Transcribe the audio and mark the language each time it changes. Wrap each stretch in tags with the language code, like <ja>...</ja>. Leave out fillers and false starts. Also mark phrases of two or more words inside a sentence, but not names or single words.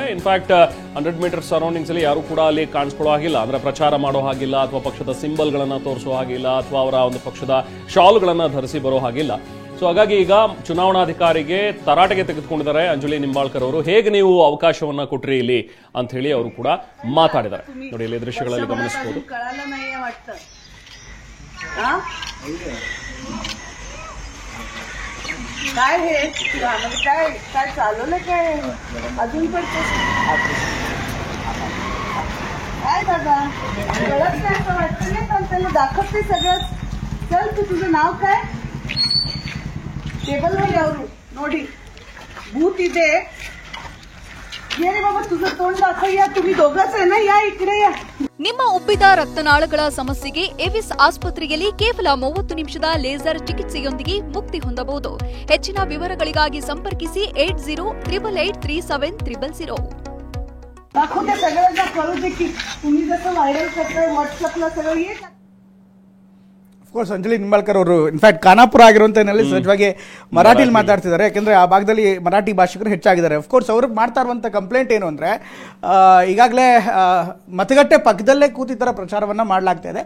<kn>ಇನ್ಫ್ಯಾಕ್ಟ್ 100 ಮೀಟರ್ ಸರೌಂಡಿಂಗ್ಸ್ ಅಲ್ಲಿ ಯಾರು ಕೂಡ ಅಲ್ಲಿ ಕಾಣಿಸ್ಕೊಳ್ಳೋ ಹಾಗಿಲ್ಲ, ಅಂದ್ರೆ ಪ್ರಚಾರ ಮಾಡೋ ಹಾಗಿಲ್ಲ, ಅಥವಾ ಪಕ್ಷದ ಸಿಂಬಲ್ಗಳನ್ನ ತೋರಿಸೋ ಹಾಗಿಲ್ಲ, ಅಥವಾ ಅವರ ಒಂದು ಪಕ್ಷದ ಶಾಲ್ಗಳನ್ನ ಧರಿಸಿ ಬರೋ ಹಾಗಿಲ್ಲ. ಸೊ ಹಾಗಾಗಿ ಈಗ ಚುನಾವಣಾಧಿಕಾರಿಗೆ ತರಾಟೆಗೆ ತೆಗೆದುಕೊಂಡಿದ್ದಾರೆ ಅಂಜಲಿ ನಿಂಬಾಳ್ಕರ್ ಅವರು. ಹೇಗೆ ನೀವು ಅವಕಾಶವನ್ನ ಕೊಟ್ರಿ ಇಲ್ಲಿ ಅಂತ ಹೇಳಿ ಅವರು ಕೂಡ ಮಾತಾಡಿದ್ದಾರೆ. ನೋಡಿ, ಇಲ್ಲಿ ದೃಶ್ಯಗಳಲ್ಲಿ ಗಮನಿಸಬಹುದು.</kn> <mr>काय हे काय काय चालवलं काय अजून पण काय दादा कळत नाही असं वाटतं नाही. पण त्याला दाखवते सगळं. चल तू तुझं नाव काय टेबलवर यावरू नोडी भूत इथे ये रे बाबा. तुझं तोंड दाखवूया. तुम्ही दोघंच आहे ना, या इकडे या.</mr> <kn>ನಿಮ್ಮ ಉಬ್ಬಿದ ರಕ್ತನಾಳಗಳ ಸಮಸ್ಯೆಗೆ ಎವಿಸ್ ಆಸ್ಪತ್ರೆಯಲ್ಲಿ ಕೇವಲ 30 ನಿಮಿಷದ ಲೇಸರ್ ಚಿಕಿತ್ಸೆಯೊಂದಿಗೆ ಮುಕ್ತಿ ಹೊಂದಬಹುದು. ಹೆಚ್ಚಿನ ವಿವರಗಳಿಗಾಗಿ ಸಂಪರ್ಕಿಸಿ 8088837300.</kn> <mr>दाखवते सगळ्यांना कळू दे की तुम्ही जसं व्हायरल करताय व्हॉट्सअपला सगळं ये.</mr> <kn>ಅಫ್ಕೋರ್ಸ್ ಅಂಜಲಿ ನಿಂಬಾಳ್ಕರ್ ಅವರು ಇನ್ಫ್ಯಾಕ್ಟ್ ಖಾನಾಪುರ ಆಗಿರುವಂಥಲ್ಲಿ ಸಹಜವಾಗಿ ಮರಾಠಿಲಿ ಮಾತಾಡ್ತಿದ್ದಾರೆ. ಯಾಕೆಂದರೆ ಆ ಭಾಗದಲ್ಲಿ ಮರಾಠಿ ಭಾಷಿಕರು ಹೆಚ್ಚಾಗಿದ್ದಾರೆ. ಅಫ್ಕೋರ್ಸ್ ಅವ್ರಿಗೆ ಮಾಡ್ತಾ ಇರುವಂಥ ಕಂಪ್ಲೇಂಟ್ ಏನು ಅಂದರೆ, ಈಗಾಗಲೇ ಮತಗಟ್ಟೆ ಪಕ್ಕದಲ್ಲೇ ಕೂತಿ ಥರ ಪ್ರಚಾರವನ್ನು ಮಾಡಲಾಗ್ತಾ ಇದೆ.</kn>